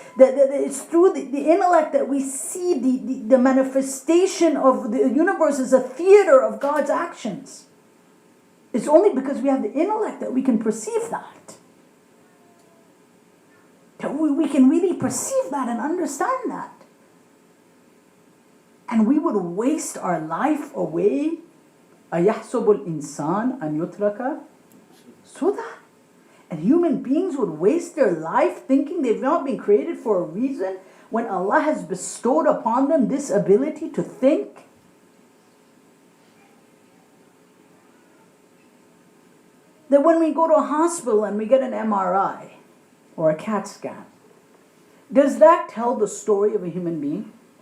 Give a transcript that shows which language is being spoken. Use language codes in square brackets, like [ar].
[en] That it's through the intellect that we see the manifestation of the universe as a theater of God's actions. It's only because we have the intellect that we can perceive that. That we can really perceive that and understand that. And we would waste our life away. [ar] أَيَحْسُبُ الْإِنسَانَ أَنْ يُتْرَكَ سُدًى. [en] And human beings would waste their life thinking they've not been created for a reason, when Allah has bestowed upon them this ability to think. That when we go to a hospital and we get an MRI or a CAT scan, does that tell the story of a human being?